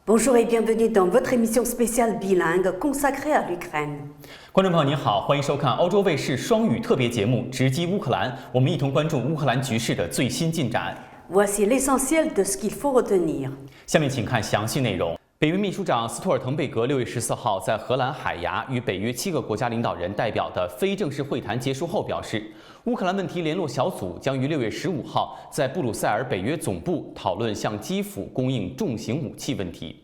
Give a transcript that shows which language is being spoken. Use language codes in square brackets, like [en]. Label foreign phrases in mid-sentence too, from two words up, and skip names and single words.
[fr] Bonjour et bienvenue dans votre émission spéciale bilingue consacrée à l'Ukraine. [zh] 观众朋友您好，欢迎收看欧洲卫视双语特别节目《直击乌克兰》，我们一同关注乌克兰局势的最新进展。 [fr] Voici l'essentiel de ce qu'il faut retenir. [zh] 下面请看详细内容。北约秘书长斯托尔滕贝格6月14号在荷兰海牙与北约7个国家领导人代表的非正式会谈结束后表示，乌克兰问题联络小组将于6月15号在布鲁塞尔北约总部讨论向基辅供应重型武器问题。